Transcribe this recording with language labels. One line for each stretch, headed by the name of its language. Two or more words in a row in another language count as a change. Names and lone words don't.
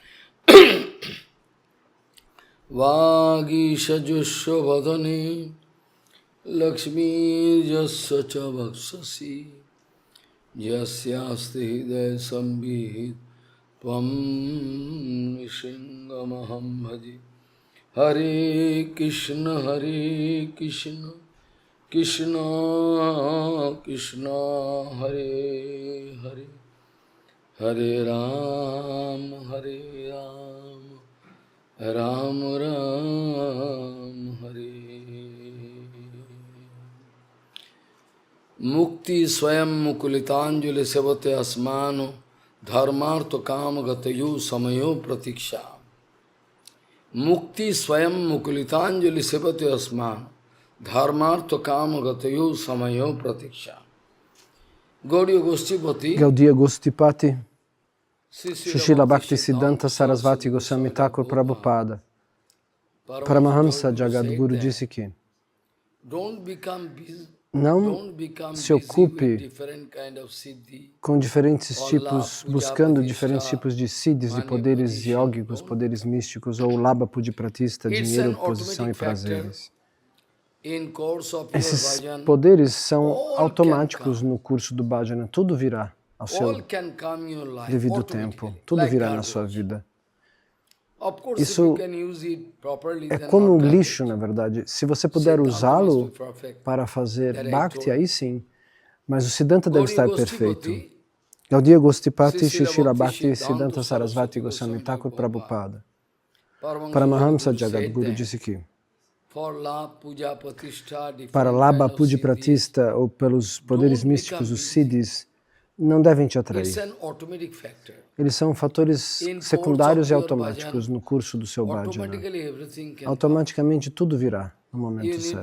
Sanskrit: वागीशजुष्वदने लक्ष्मीर्यस्य च वक्षसि यस्यास्ति हृदये संवित् त्वं नृसिंहमहं भजे। हरे कृष्ण कृष्ण कृष्ण हरे हरे हरे राम राम राम हरे। मुक्ति स्वयं मुकुलितांजलि सेवते अस्मानो धर्मार्थ काम गतयो समयो प्रतीक्षा. मुक्ति स्वयं मुकुलिताञ्जलि सेवते अस्मान्. धर्मार्थ काम गतयो समयो प्रतीक्षा.
Portuguese: Gaudiya Goshtipati, Srila Bhakti Siddhanta Sarasvati Goswami Thakur Prabhupada, Paramahamsa Jagadguru disse que não se ocupe com diferentes tipos, buscando diferentes tipos de siddhis, de poderes yógicos, poderes místicos, ou
Sanskrit: labha pudipratista,
Portuguese: dinheiro, posição e prazeres. Esses poderes são automáticos no curso do bhajana. Tudo virá ao seu devido tempo. Tudo virá na sua vida. Isso é como um lixo, na verdade. Se você puder usá-lo para fazer bhakti, aí sim. Mas o Siddhanta deve estar perfeito. Gaudiya Goshtipati Srila Bhakti Siddhanta Sarasvati Goswami Thakur Prabhupada. Paramahamsa Jagadguru disse que para
Sanskrit: labha pudipratista
Portuguese: ou pelos poderes místicos, os siddhis, não devem te atrair. Eles são fatores secundários e automáticos no curso do seu bhajana. Automaticamente tudo virá no momento certo.